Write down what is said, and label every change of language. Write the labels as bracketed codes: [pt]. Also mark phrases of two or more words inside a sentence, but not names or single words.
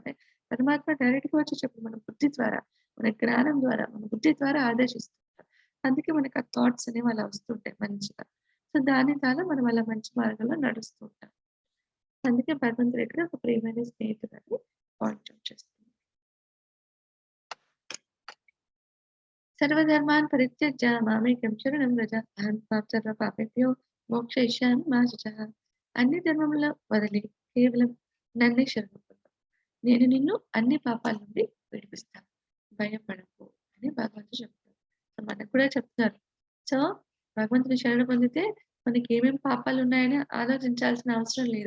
[te] పరమాత్మ డైరెక్ట్‌గా వచ్చి చెప్పడు. మన బుద్ధి ద్వారా, మన జ్ఞానం ద్వారా, మన బుద్ధి ద్వారా ఆదేశిస్తుంటారు. అందుకే మనకు ఆ థాట్స్ అనేవి అలా వస్తుంటాయి మంచిగా. సో, దాని ద్వారా మనం అలా మంచి మార్గంలో నడుస్తూ ఉంటాం. అందుకే భగవంతుడు ఇక్కడ ఒక ప్రియమైన స్నేహితుడని [en] point out [te] చేస్తున్నారు. [sa] సర్వధర్మాన్ పరిత్యజ్య మామేకం శరణం వ్రజ అహం త్వాం సర్వ పాపేభ్యో మోక్షయిష్యామి మా శుచః. [te] అన్ని ధర్మములను వదిలి కేవలం నన్నే శరణు పొందు. నేను నిన్ను అన్ని పాపాల నుండి విడిపిస్తాను. భయపడకు అని భగవంతుడు చెప్తారు. సో మనకు కూడా చెప్తున్నారు. సో భగవంతుని శరణ పొందితే మనకి ఏమేమి పాపాలు ఉన్నాయని ఆలోచించాల్సిన అవసరం లేదు.